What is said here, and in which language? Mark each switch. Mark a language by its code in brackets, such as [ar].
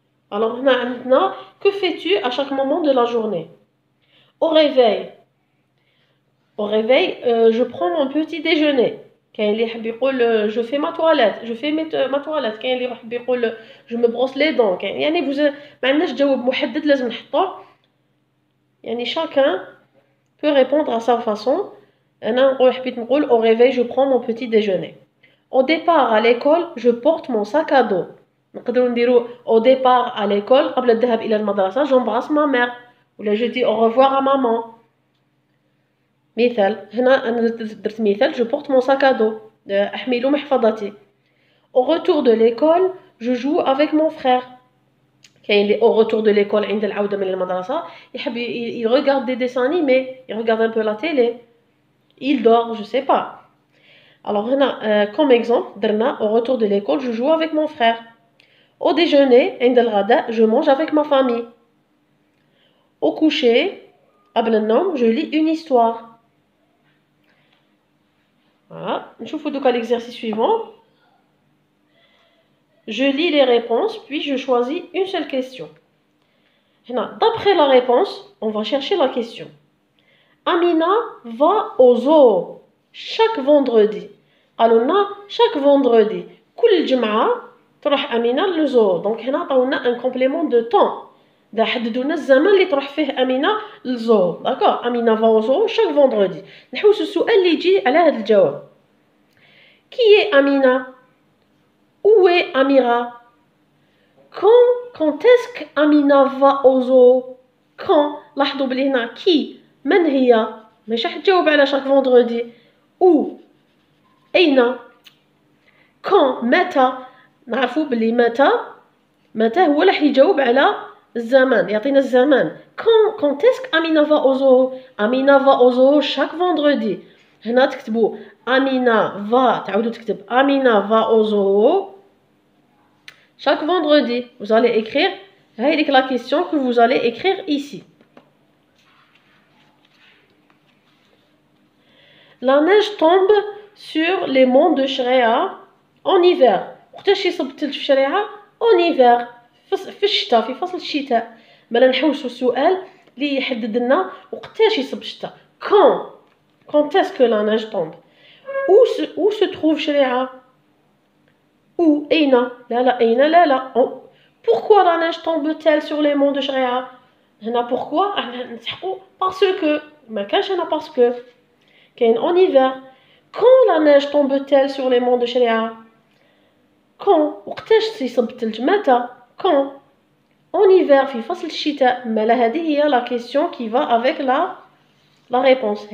[fr] Alors [ar] هنا عندنا [fr] que fais-tu à chaque moment de la journée? Au réveil. Au réveil, je prends mon petit déjeuner. [ar] كاين اللي يحب يقول [fr] je fais ma toilette, je fais ma toilette. [ar] كاين اللي يحب يقول [fr] je me brosse les dents. [ar] كاين يعني ما عندناش جواب محدد لازم نحطوه. يعني chacun peut répondre à sa façon. انا حبيت نقول au réveil je prends mon petit déjeuner. [fr] Au départ à l'école, je porte mon sac à dos. [ar] نقدروا نديروا [fr] au départ à l'école [ar] قبل الذهاب إلى المدرسة [fr] j'embrasse ma mère. ولا je dis au revoir à maman. [ar] مثال هنا أنا درت مثال [fr] je porte mon sac à dos [ar] أحمل محفظتي. [fr] Au retour de l'école je joue avec mon frère. [ar] كاين اللي [fr] au retour de l'école [ar] عند العودة من المدرسة يحب [fr] il regarde des dessins animés, il regarde un peu la télé, il dort, je sais pas. Alors هنا comme exemple درنا au retour de l'école je joue avec mon frère. Au déjeuner [ar] عند الغداء [fr] je mange avec ma famille. Au coucher [ar] قبل النوم [fr] je lis une histoire. Voilà. [ar] نشوفوا دوكا [fr] l'exercice suivant. Je lis les réponses, puis je choisis une seule question. هنا d'après la réponse, on va chercher la question. Amina va au zoo chaque vendredi. [ar] قالوا لنا [fr] chaque vendredi. [ar] كل جمعة تروح أمينة للزو. دونك هنا عطاونا [fr] un complément de temps. [ar] دا حددوا لنا الزمن اللي تروح فيه أمينة للزو. [fr] داكور أمينة va au zoo chaque vendredi. [ar] نحوسوا السؤال اللي يجي على هذا الجواب. [fr] Qui est Amina? Où est Amira? Quand est-ce qu'Amina va au zoo? Quand? [ar] لاحظوا بلي هنا qui من هي مش راح تجاوب على [fr] chaque vendredi. [ar] où أين quand متى نعرفوا بلي متى هو راح يجاوب على الزمان يعطينا الزمان. [fr] quand est-ce qu'Amina va au zoo? Amina va au zoo chaque vendredi. [ar] هنا تكتبوا Amina va تعودوا تكتب [fr] Amina va au zoo Chaque vendredi, vous allez écrire la question que vous allez écrire ici. La neige tombe sur les monts de Shreya en hiver. [ar] وقتاش يصبت في شريعة [fr] en hiver [ar] في الشتاء في فصل الشتاء. مالا نحوسوا السؤال اللي يحدد لنا وقتاش يصب الشتاء. [fr] Quand est-ce que la neige tombe? Où se trouve شريعة? [ar] Où? أين؟ لا أين لا. [fr] Pourquoi la neige tombe-t-elle sur les monts de Shreya? هنا pourquoi [ar] نسحقوا [fr] parce que [ar] ما كانش هنا [fr] parce que كاين en hiver. Quand la neige tombe-t-elle sur les monts de Shreya? Quand? [ar] وقتاش يصب الثلج؟ متى؟ Quand? [fr] En hiver [ar] في فصل الشتاء. مالا هذه هي [fr] la question qui va avec la réponse.